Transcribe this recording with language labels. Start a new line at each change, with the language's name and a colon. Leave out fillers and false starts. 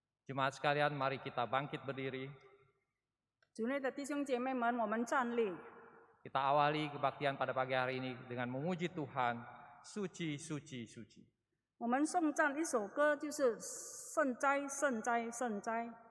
Indonesian: Jemaat sekalian, mari kita bangkit berdiri.
Chinese: 主内的弟兄姐妹们，我们站立。
Indonesian: Kita awali kebaktian pada pagi hari ini dengan memuji Tuhan, suci, suci, suci.
Chinese: 我们颂赞一首歌，就是圣哉，圣哉，圣哉。